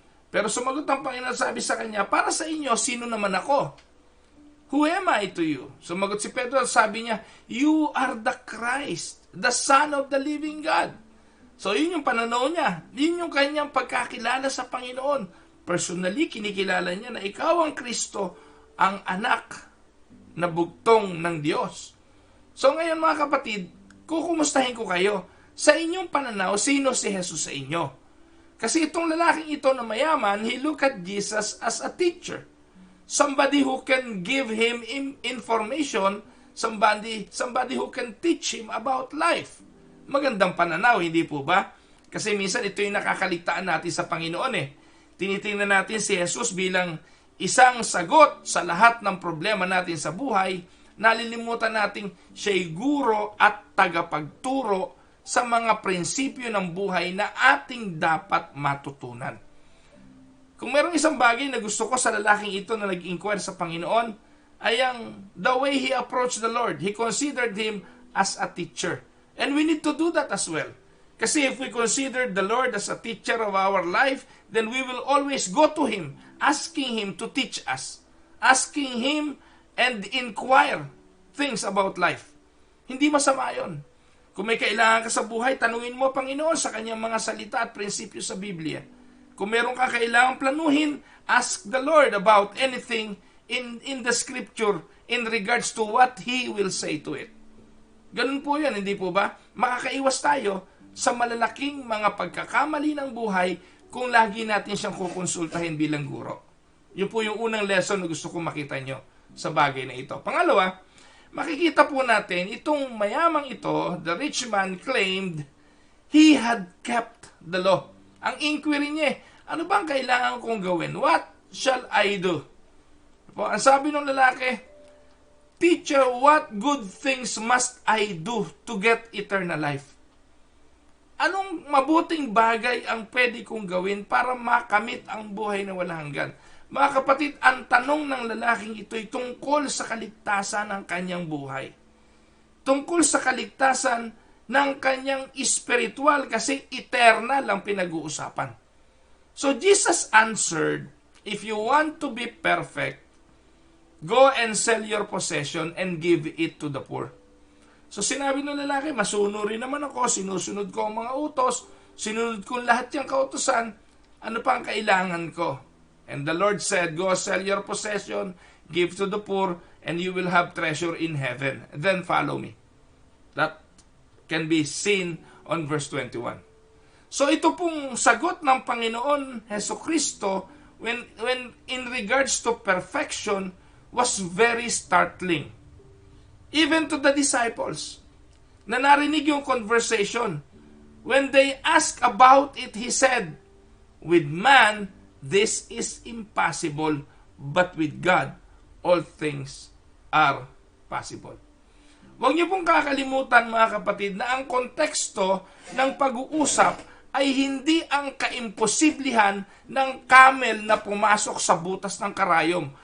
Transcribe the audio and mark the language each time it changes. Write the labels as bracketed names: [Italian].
[Filipino] Pero sumagot ang Panginoon, sabi sa kanya, para sa inyo, sino naman ako? [English] Who am I to you? [Filipino] Sumagot si Pedro, sabi niya, [English] you are the Christ, the Son of the living God. [Filipino] So yun yung pananaw niya. Yun yung kanyang pagkakilala sa Panginoon. Personally, kinikilala niya na ikaw ang Kristo, ang anak na bugtong ng Diyos. So ngayon mga kapatid, kukumustahin ko kayo. Sa inyong pananaw, sino si Jesus sa inyo? Kasi itong lalaking ito na mayaman, [English] he looked at Jesus as a teacher. Somebody who can give him information, somebody who can teach him about life. [Filipino] Magandang pananaw, hindi po ba? Kasi minsan ito yung nakakaligtaan natin sa Panginoon Tinitingnan natin si Jesus bilang isang sagot sa lahat ng problema natin sa buhay. Nalilimutan natin siya'y guro at tagapagturo sa mga prinsipyo ng buhay na ating dapat matutunan. Kung merong isang bagay na gusto ko sa lalaking ito na nag-inquire sa Panginoon, ay ang [English] the way he approached the Lord. He considered him as a teacher. And we need to do that as well. Kasi if we consider the Lord as a teacher of our life, then we will always go to Him, asking Him to teach us. Asking Him and inquire things about life. [Filipino] Hindi masama yon. Kung may kailangan ka sa buhay, tanungin mo Panginoon sa kanyang mga salita at prinsipyo sa Biblia. Kung meron ka kailangang planuhin, [English] ask the Lord about anything in the scripture in regards to what He will say to it. [Filipino] Ganun po yan, hindi po ba? Makakaiwas tayo sa malalaking mga pagkakamali ng buhay kung lagi natin siyang kukonsultahin bilang guro. Yun po yung unang lesson na gusto kong makita nyo sa bagay na ito. Pangalawa, makikita po natin itong mayamang ito, [English] the rich man claimed he had kept the law. [Filipino] Ang inquiry niya, ano bang kailangan kong gawin? [English] What shall I do? Po, ang sabi ng lalaki, Teacher, what good things must I do to get eternal life? [Filipino] Anong mabuting bagay ang pwede kong gawin para makamit ang buhay na walang hanggan? Mga kapatid, ang tanong ng lalaking ito ay tungkol sa kaligtasan ng kanyang buhay. Tungkol sa kaligtasan ng kanyang espiritual kasi eternal ang pinag-uusapan. [English] So Jesus answered, if you want to be perfect, go and sell your possession and give it to the poor. [Filipino] So sinabi ng lalaki, masunurin naman ako, sinusunod ko ang mga utos, sinunod ko lahat yung kautusan, ano pa ang kailangan ko? [English] And the Lord said, go sell your possession, give to the poor, and you will have treasure in heaven. Then follow me. That can be seen on verse 21. [Filipino] So ito pong sagot ng Panginoon Hesukristo [English] when in regards to perfection was very startling. Even to the disciples, [Filipino] na narinig yung [English] conversation. When they asked about it, He said, with man, this is impossible, but with God, all things are possible. [Filipino] Huwag niyo pong kakalimutan mga kapatid na ang konteksto ng pag-uusap ay hindi ang kaimposiblihan ng camel na pumasok sa butas ng karayom.